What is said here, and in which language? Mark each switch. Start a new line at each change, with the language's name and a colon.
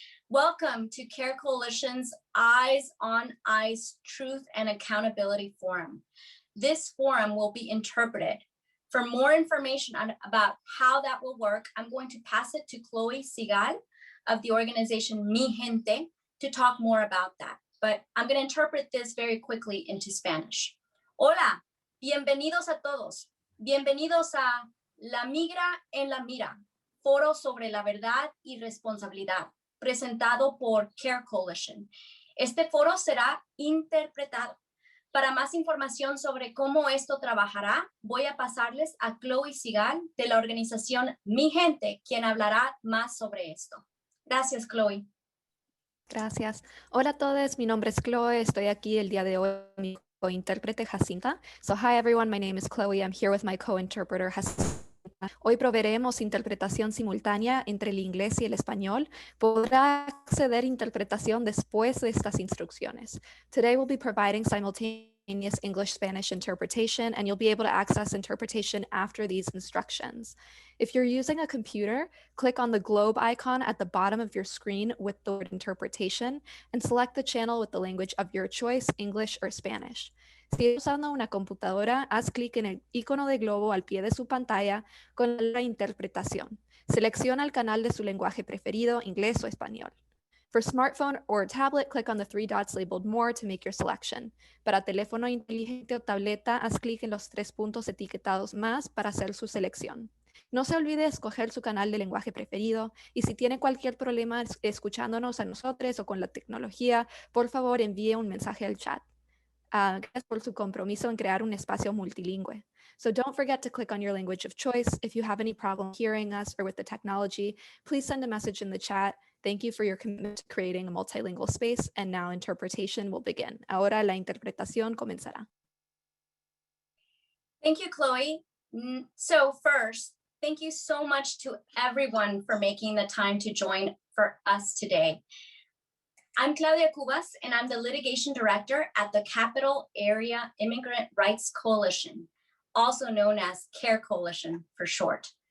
English: Welcome to CAIR Coalition's Eyes on Ice Truth and Accountability Forum. This forum will be interpreted. For more information about how that will work, I'm going to pass it to Chloe Sigal of the organization Mi Gente to talk more about that. But I'm going to interpret this very quickly into Spanish.
Spanish: Hola, bienvenidos a todos. Bienvenidos a La Migra en la Mira, foro sobre la verdad y responsabilidad, presentado por CAIR Coalition. Este foro será interpretado. Para más información sobre cómo esto trabajará, voy a pasarles a Chloe Sigal de la organización Mi Gente, quien hablará más sobre esto. Gracias, Chloe. Gracias. Hola a todos, mi nombre es Chloe, estoy aquí el día de hoy con mi co-intérprete Jacinta.
English: So hi everyone, my name is Chloe, I'm here with my co-interpreter Jacinta.
Spanish: Hoy proveeremos interpretación simultánea entre el inglés y el español. Podrá acceder a interpretación después de estas instrucciones.
English: Today we'll be providing simultaneous English-Spanish interpretation, and you'll be able to access interpretation after these instructions. If you're using a computer, click on the globe icon at the bottom of your screen with the word interpretation and select the channel with the language of your choice, English or Spanish.
Spanish: Si estás usando una computadora, haz clic en el icono de globo al pie de su pantalla con la interpretación. Selecciona el canal de su lenguaje preferido, inglés o español.
English: For smartphone or tablet, click on the three dots labeled More to make your selection.
Spanish: Para teléfono inteligente o tableta, haz clic en los 3 puntos etiquetados Más para hacer su selección. No se olvide escoger su canal de lenguaje preferido y si tiene cualquier problema escuchándonos a nosotros o con la tecnología, por favor envíe un mensaje al chat. Gracias por su compromiso en crear un espacio multilingüe.
English: So don't forget to click on your language of choice. If you have any problem hearing us or with the technology, please send a message in the chat. Thank you for your commitment to creating a multilingual space, and now interpretation will begin.
Spanish: Ahora la interpretación comenzará.
English: Thank you, Chloe. So first, thank you so much to everyone for making the time to join for us today. I'm Claudia Cubas, and I'm the litigation director at the Capital Area Immigrant Rights Coalition, also known as CAIR Coalition for short.